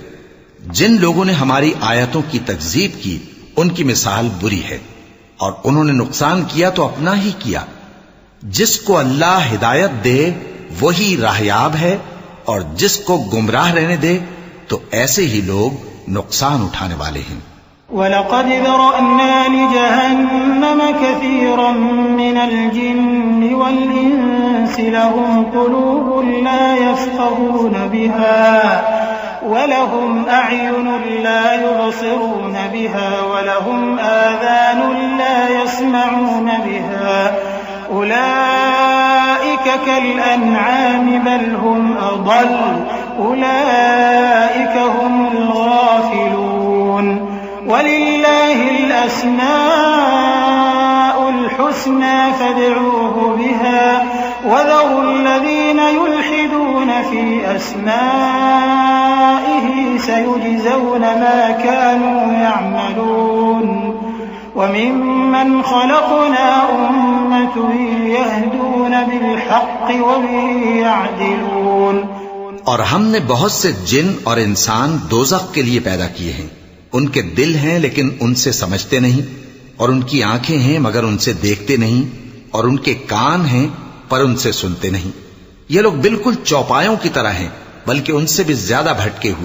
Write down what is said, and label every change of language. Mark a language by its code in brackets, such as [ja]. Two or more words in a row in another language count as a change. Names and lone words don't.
[ur] جن لوگوں نے ہماری آیتوں کی تکذیب کی ان کی مثال بری ہے، اور انہوں نے نقصان کیا تو اپنا ہی کیا. جس کو اللہ ہدایت دے وہی راہ یاب ہے، اور جس کو گمراہ رہنے دے تو ایسے ہی لوگ نقصان اٹھانے والے ہیں. [ar] ولقد ذرأنا لجهنم كثيرا من الجن والإنس لهم قلوب لا يفقهون بها ولهم أعين لا يبصرون بها ولهم آذان لا يسمعون بها أولئك كالأنعام بل هم أضل أولئك هم الغافلون ولله الأسماء الحسنى فادعوه بها وذروا الذين يلحدون في أسمائه سيجزون ما كانوا يعملون وممن خلقنا أمة يهدون بالحق وبه يعدلون. [ur] اور ہم نے بہت سے جن اور انسان دوزخ کے لیے پیدا کیے ہیں. ان کے دل ہیں لیکن ان سے سمجھتے نہیں، اور ان کی آنکھیں ہیں مگر ان سے دیکھتے نہیں، اور ان کے کان ہیں پر ان سے سنتے نہیں. یہ لوگ بالکل چوپایوں کی طرح ہیں، بلکہ ان سے بھی زیادہ بھٹکے ہوئے.